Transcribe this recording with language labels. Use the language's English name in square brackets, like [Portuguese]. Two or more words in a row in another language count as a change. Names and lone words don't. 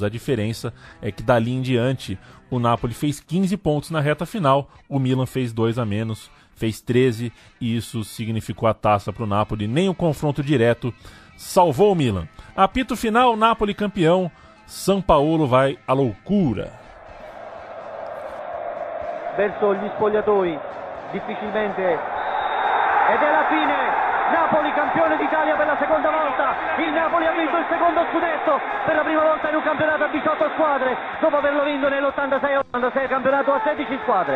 [Portuguese] A diferença é que dali em diante o Napoli fez 15 pontos na reta final, o Milan fez 2 a menos, fez 13 e isso significou a taça para o Napoli. Nem o confronto direto salvou o Milan. Apito final, Napoli campeão, São Paulo vai à loucura. [Italian] Verso gli spogliatoi, difficilmente, ed è la fine. Napoli campione d'Italia per la seconda volta, il Napoli ha vinto il secondo scudetto per la prima volta in un campionato a 18 squadre dopo averlo vinto nell'86-86 campionato a 16 squadre.